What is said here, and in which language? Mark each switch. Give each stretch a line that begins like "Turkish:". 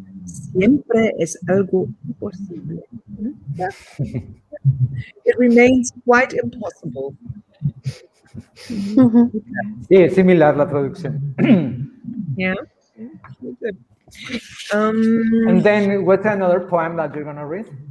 Spanish: Siempre es algo imposible.
English: Yeah. It remains quite impossible.
Spanish: Sí, es similar la traducción.
English: Yeah. Good. And then, what's another poem that you're going to read?